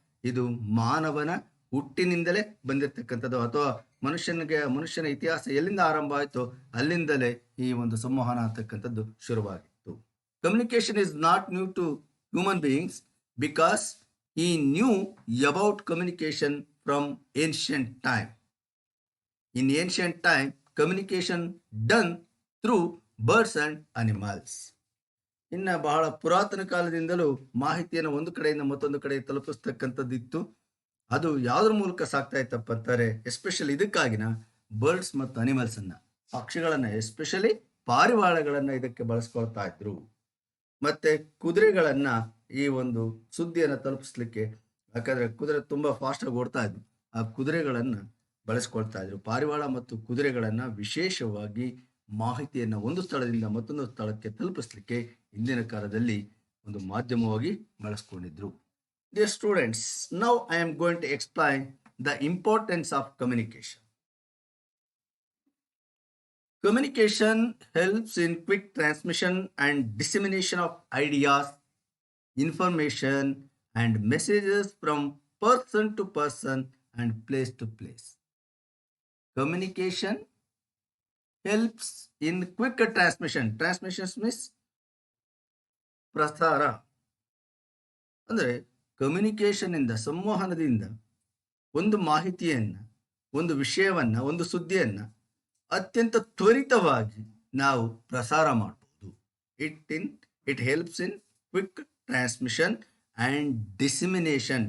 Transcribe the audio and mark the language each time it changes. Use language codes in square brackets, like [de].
[kn] ಇದು ಮಾನವನ ಹುಟ್ಟಿನಿಂದಲೇ ಬಂದಿರತಕ್ಕಂಥದ್ದು, ಅಥವಾ ಮನುಷ್ಯನ ಇತಿಹಾಸ ಎಲ್ಲಿಂದ ಆರಂಭ ಆಯಿತು ಅಲ್ಲಿಂದಲೇ ಈ ಒಂದು ಸಂವಹನ ಅಂತಕ್ಕಂಥದ್ದು ಶುರುವಾಗಿತ್ತು. [en] Communication is not new to human beings because he knew about communication from ancient time. In ancient time, communication done through birds and animals. [kn] ಇನ್ನು ಬಹಳ ಪುರಾತನ ಕಾಲದಿಂದಲೂ ಮಾಹಿತಿಯನ್ನು ಒಂದು ಕಡೆಯಿಂದ ಮತ್ತೊಂದು ಕಡೆ ತಲುಪಿಸ್ತಕ್ಕಂಥದ್ದಿತ್ತು. ಅದು ಯಾವುದ್ರ ಮೂಲಕ ಸಾಗ್ತಾ ಇತ್ತಪ್ಪ ಅಂತಾರೆ, ಎಸ್ಪೆಷಲಿ ಇದಕ್ಕಾಗಿನ ಬರ್ಡ್ಸ್ ಮತ್ತು ಅನಿಮಲ್ಸ್ ಅನ್ನ, ಪಕ್ಷಿಗಳನ್ನ, ಎಸ್ಪೆಷಲಿ ಪಾರಿವಾಳಗಳನ್ನ ಇದಕ್ಕೆ ಬಳಸ್ಕೊಳ್ತಾ ಇದ್ರು. ಮತ್ತೆ ಕುದುರೆಗಳನ್ನ ಈ ಒಂದು ಸುದ್ದಿಯನ್ನು ತಲುಪಿಸ್ಲಿಕ್ಕೆ, ಯಾಕಂದ್ರೆ ಕುದುರೆ ತುಂಬಾ ಫಾಸ್ಟ್ ಆಗಿ ಓಡ್ತಾ ಇದ್ವು, ಆ ಕುದುರೆಗಳನ್ನ ಬಳಸ್ಕೊಳ್ತಾ ಇದ್ರು. ಪಾರಿವಾಳ ಮತ್ತು ಕುದುರೆಗಳನ್ನ ವಿಶೇಷವಾಗಿ ಮಾಹಿತಿಯನ್ನ ಒಂದು ಸ್ಥಳದಿಂದ ಮತ್ತೊಂದು ಸ್ಥಳಕ್ಕೆ ತಲುಪಿಸ್ಲಿಕ್ಕೆ ಇಂದಿನ ಕಾಲದಲ್ಲಿ ಒಂದು ಮಾಧ್ಯಮವಾಗಿ ಬಳಸ್ಕೊಂಡಿದ್ರು. [en] Dear students, now I am going to explain the importance of communication. Communication helps in quick transmission and dissemination of ideas, information, and messages from person to person and place to place. Communication helps in quicker transmission. Transmissions means ಪ್ರಸಾರ. [kn] ಅಂದರೆ communication ಇಂದ, ಸಂವಹನದಿಂದ ಒಂದು ಮಾಹಿತಿಯನ್ನ, ಒಂದು ವಿಷಯವನ್ನ, ಒಂದು ಸುದ್ದಿಯನ್ನ ಅತ್ಯಂತ ತ್ವರಿತವಾಗಿ ನಾವು ಪ್ರಸಾರ ಮಾಡಬಹುದು. [en] It helps in quick transmission and dissemination.